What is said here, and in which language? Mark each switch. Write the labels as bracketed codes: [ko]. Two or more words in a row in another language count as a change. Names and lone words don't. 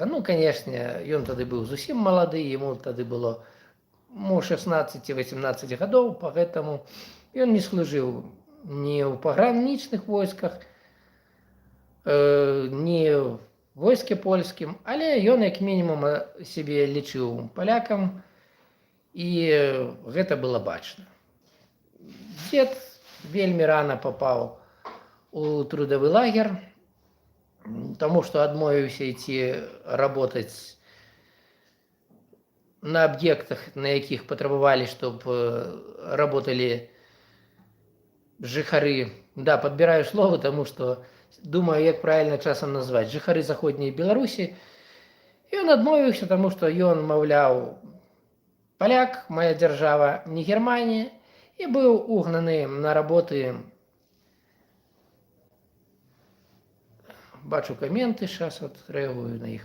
[be] Канешне, ён тады быў зусім малады, яму тады было 16-18 гадоў, поэтому ён не служыў ні ў пагранічных войсках, [ru] не в войске [be] польскім, але ён як мінімум сябе лічыў палякам, і гэта было бачна. Дзед вельмі рана папаў у трудовы лагер, таму што адмовіўся ісці работаць на объектах, на якіх патрабавалі, [ru] чтоб работали жыхары. Да, подбираю слово, тому что думаю, [be] як правильно часам назваць. Жыхары заходняй Беларусі. Ён адмовіўся, таму што ён, маўляў, паляк, моя дзяржава не Германія, і быў угнаны на работы. Бачу каменты, [ru] сейчас отреагую [be] на іх.